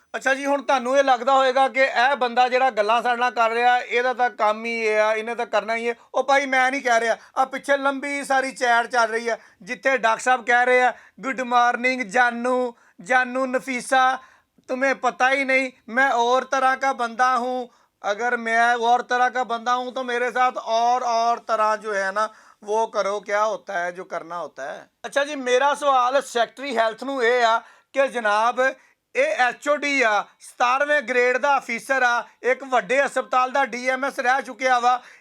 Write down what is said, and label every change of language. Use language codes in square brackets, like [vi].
[pa] ਅੱਛਾ ਜੀ, ਹੁਣ ਤੁਹਾਨੂੰ ਇਹ ਲੱਗਦਾ ਹੋਏਗਾ ਕਿ ਇਹ ਬੰਦਾ ਜਿਹੜਾ ਗੱਲਾਂ ਸਾਡੇ ਨਾਲ ਕਰ ਰਿਹਾ ਇਹਦਾ ਤਾਂ ਕੰਮ ਹੀ ਇਹ ਆ, ਇਹਨੇ ਤਾਂ ਕਰਨਾ ਹੀ ਹੈ। ਉਹ ਭਾਈ ਮੈਂ ਨਹੀਂ ਕਹਿ ਰਿਹਾ, ਆ ਪਿੱਛੇ ਲੰਬੀ ਸਾਰੀ ਚੈਟ ਚੱਲ ਰਹੀ ਹੈ ਜਿੱਥੇ ਡਾਕਟਰ ਸਾਹਿਬ ਕਹਿ ਰਹੇ ਆ ਗੁੱਡ ਮਾਰनिंग जानू नफीसा, तुम्हें पता ही नहीं मैं और तरह का बंदा हूँ। [hi] अगर मैं और तरह का बंदा हूँ तो मेरे साथ और तरह जो है ना वो करो, क्या होता है जो करना होता है। [pa] अच्छा जी, मेरा सवाल सैकटरी हैल्थ ਨੂੰ ਇਹ ਆ ਕਿ ਜਨਾਬ ਇਹ HOD ਆ, 17ਵੇਂ ਗ੍ਰੇਡ ਦਾ ਅਫੀਸਰ ਆ, ਇੱਕ ਵੱਡੇ ਹਸਪਤਾਲ ਦਾ DMS ਰਹਿ ਚੁੱਕਿਆ ਵਾ।